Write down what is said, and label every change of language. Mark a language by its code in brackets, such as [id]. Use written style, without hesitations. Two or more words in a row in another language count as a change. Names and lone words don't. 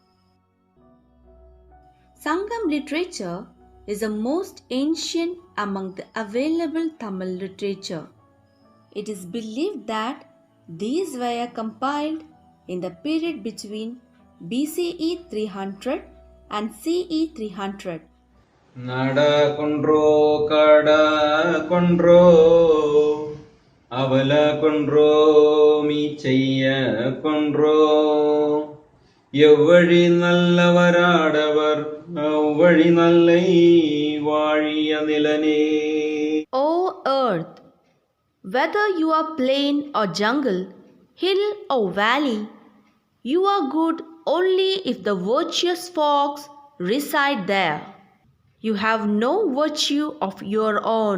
[en] Sangam literature is the most ancient among the available Tamil literature. It is believed that these were compiled in the period between BCE 300 and CE 300. [ta] நாடா கொன்றோ காடா கொன்றோ அவலா கொன்றோ மீச்செய்ய கொன்றோ எவ்வழி நல்லவராடவர் அவ்வழி நல்லை வாழிய நிலனே. [en] O earth, whether you are plain or jungle, hill or valley, you are good only if the virtuous folks reside there. You have no virtue of your own.